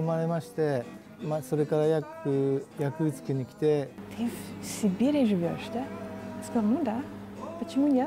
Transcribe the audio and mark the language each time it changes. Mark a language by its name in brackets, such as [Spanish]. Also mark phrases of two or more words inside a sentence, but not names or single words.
[Japanese] まれまして、それからヤクーツクに来て。 [Russian] Ты в Сибири живешь, да? Сказал, ну да. Почему нет?